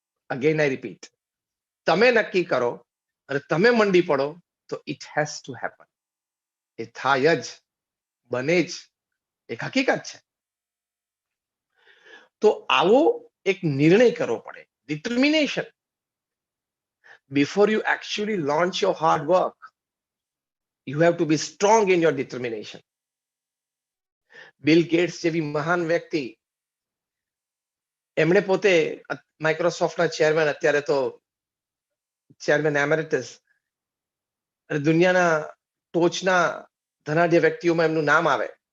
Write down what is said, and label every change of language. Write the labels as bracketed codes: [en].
[en] again I repeat, [gu] તમે નક્કી કરો અને તમે મંડી પડો તો [en] It has to happen. [gu] એ થાય જ, બને જ, એક હકીકત છે. તો આવો એક નિર્ણય કરવો પડે, determination. [en] Before you actually launch your hard work, you have to be strong in your determination. [gu] Bill gates જેવી મહાન વ્યક્તિ, એમણે પોતે માઇક્રોસોફ્ટના ચેરમેન, અત્યારે તો ચેરમેન એમેરિટસ, અને દુનિયાના ટોચના ધનાઢ્ય વ્યક્તિઓમાં એમનું નામ આવે.